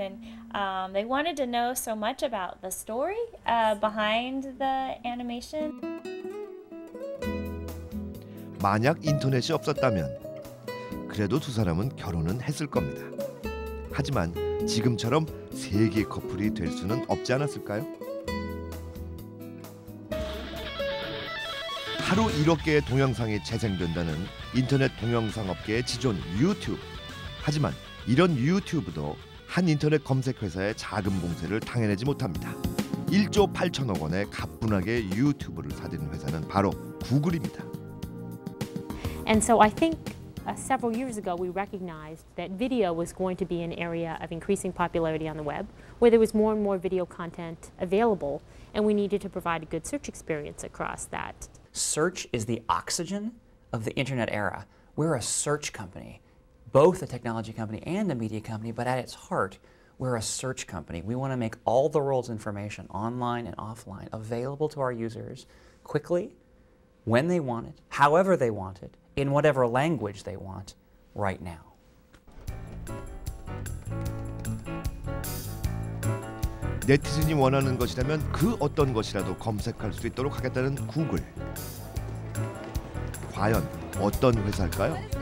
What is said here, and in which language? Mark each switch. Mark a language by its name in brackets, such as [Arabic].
[English] And they wanted to know so much about the story behind the animation. [Korean] 만약 인터넷이 없었다면 그래도 두 사람은 결혼은 했을 겁니다. 하지만 지금처럼 세계 커플이 될 수는 없지 않았을까요? 하루 1억 개의 동영상이 재생된다는 인터넷 동영상 업계의 지존 유튜브. 하지만 이런 유튜브도 한 인터넷 검색 회사의 자금 공세를 당해내지 못합니다. 1조 8천억 원에 가뿐하게 유튜브를 사들인 회사는 바로 구글입니다. [English] And so I think several years ago we recognized that video was going to be an area of increasing popularity on the web, where there was more and more video content available, and we needed to provide a good search experience across that. Search is the oxygen of the internet era. We're a search company, both a technology company and a media company, but at its heart, we're a search company. We want to make all the world's information, online and offline, available to our users quickly, when they want it, however they want it, in whatever language they want, right now. [Korean] 네티즌이 원하는 것이라면 그 어떤 것이라도 검색할 수 있도록 하겠다는 구글. 과연 어떤 회사일까요?